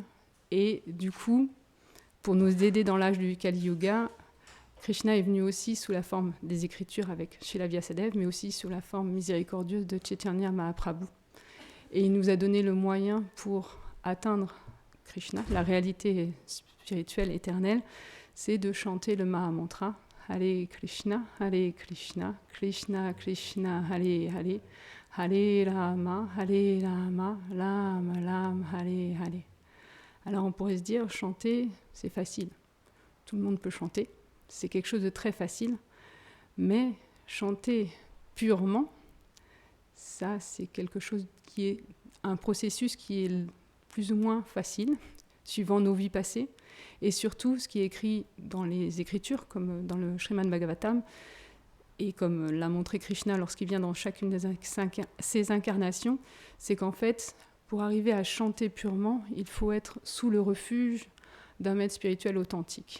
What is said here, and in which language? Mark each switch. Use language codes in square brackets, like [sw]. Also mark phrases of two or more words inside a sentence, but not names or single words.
[fr] Et du coup, pour nous aider dans l'âge du Kali Yuga, Krishna est venu aussi sous la forme des Écritures avec Srila Vyasadeva, mais aussi sous la forme miséricordieuse de Chaitanya Mahaprabhu. Et il nous a donné le moyen pour atteindre Krishna, la réalité spirituelle éternelle, c'est de chanter le Mahamantra Hare Krishna, Krishna Krishna, Hare Hare, Hare Rama, Rama Rama, Hare Hare. Alors on pourrait se dire, chanter, c'est facile. Tout le monde peut chanter, c'est quelque chose de très facile, mais chanter purement, ça c'est quelque chose qui est un processus qui est plus ou moins facile, suivant nos vies passées, et surtout ce qui est écrit dans les Écritures, comme dans le Srimad Bhagavatam, et comme l'a montré Krishna lorsqu'il vient dans chacune de ses incarnations, c'est qu'en fait, pour arriver à chanter purement, il faut être sous le refuge d'un maître spirituel authentique.